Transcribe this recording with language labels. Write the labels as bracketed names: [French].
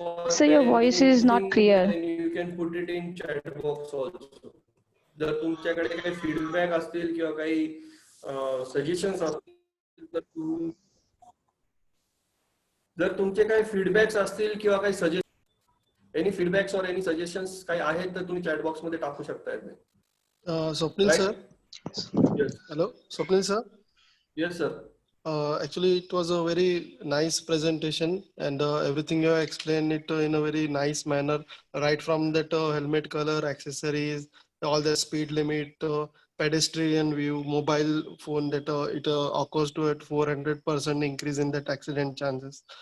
[English] So your voice is not clear. then you can put it in chat box also. [Marathi] जर तुमच्याकडे काही feedback असतील किंवा काही सजेशन्स असतील तर जर तुमचे काही फीडबॅक्स असतील किंवा काही सजेशन [English] any feedbacks और any suggestions [Marathi] काही आहेत तर तुम्ही चॅट बॉक्स मध्ये टाकू शकता. Swapnil sir, hello Swapnil sir. [English] Yes sir. Actually, it was a very nice presentation, and everything you have explained it in a very nice manner. Right from that helmet color, accessories, all the speed limit, pedestrian view, mobile phone that it occurs to at 400% increase in that accident chances.